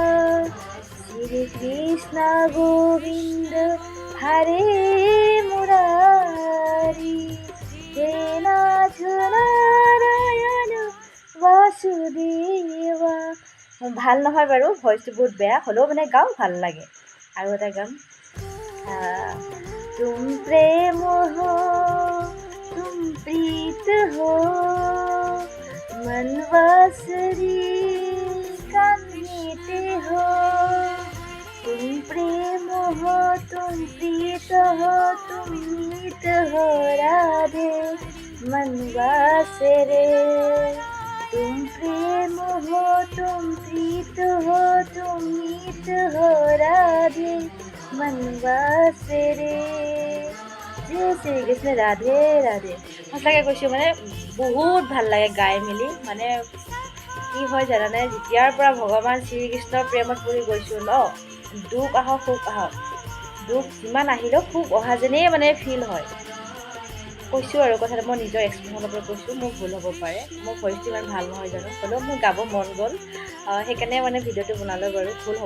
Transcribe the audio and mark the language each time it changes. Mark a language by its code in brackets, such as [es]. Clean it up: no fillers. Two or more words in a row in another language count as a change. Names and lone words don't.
[as] শ্ৰী কৃষ্ণ গোবিন্দ হৰে মুৰাৰী, হে নাথ নাৰায়ণ বাসুদেৱা। ভাল নহয় বাৰু, ভইচটো বহুত বেয়া, হ'লেও মানে গাওঁ, ভাল লাগে। আৰু এটা গান, [hi] तुम प्रेम हो तुम प्रीत हो मन बांसुरी कान मीते हो। तुम प्रेम हो तुम प्रीत हो तुम मीत हो राधे मन बांसुरी। तुम प्रेम हो तुम प्रीत हो तुम मीत हो राधे मन बांसुरी। [as] जय শ্ৰীকৃষ্ণ, ৰাধে ৰাধে। সঁচাকৈ কৈছোঁ, মানে বহুত ভাল লাগে গাই মেলি। মানে কি হয় জানানে, যেতিয়াৰ পৰা ভগৱান শ্ৰীকৃষ্ণৰ প্ৰেমত পৰি গৈছোঁ ন, দুখ আহক সুখ আহক, দুখ যিমান আহিলেও সুখ অহা যেনেই মানে ফিল হয়। কৈছোঁ আৰু কথাটো মই নিজৰ এক্সপিৰিয়েঞ্চৰ পৰা কৈছোঁ, মোৰ ভুল হ'ব পাৰে, মোৰ ভইচটো ইমান ভাল নহয় জানো, হ'লেও মোৰ গাব মন গ'ল, সেইকাৰণে মানে ভিডিঅ'টো বনালোঁ বাৰু।